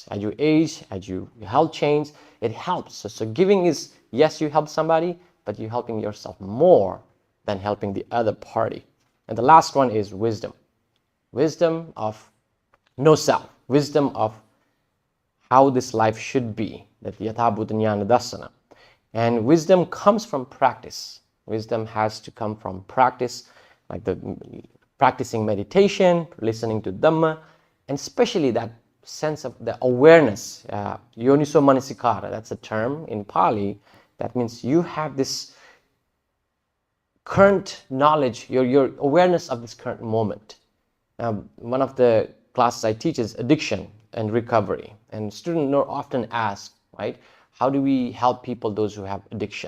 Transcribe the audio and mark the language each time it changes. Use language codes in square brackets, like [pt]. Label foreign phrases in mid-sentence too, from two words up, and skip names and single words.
[en] As you age, as your health change, it helps. So giving is, yes, you help somebody, but you're helping yourself more than helping the other party. And the last one is wisdom. Wisdom of no self. Wisdom of how this life should be. [pi] That yatha bhuta jnana dasana. [en] And wisdom comes from practice. Wisdom has to come from practice, like practicing meditation, listening to Dhamma, and especially that sense of the awareness, [pi] yoniso manasikara, [en] that's a term in Pali. That means you have this current knowledge, your awareness of this current moment. Now, one of the classes I teach is addiction and recovery. And students often ask, right, how do we help people, those who have addiction?